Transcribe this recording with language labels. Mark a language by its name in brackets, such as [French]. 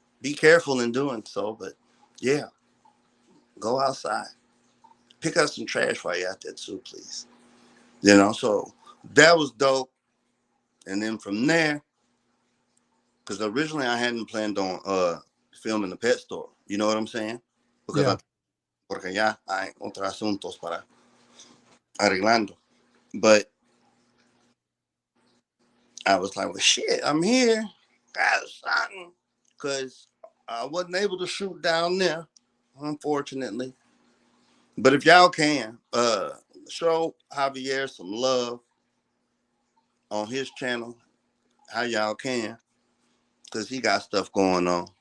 [English] Be careful in doing so, but yeah, go outside. Pick up some trash while you're out there too, please. So that was dope. And then from there, because originally I hadn't planned on filming the pet store. You know what I'm saying? Because Yeah. [Spanish] porque ya hay otros asuntos para arreglando. [English] But I was like, well, shit, I'm here. Got something. Because I wasn't able to shoot down there, unfortunately. But if y'all can, show Javier some love on his channel, how y'all can, because he got stuff going on.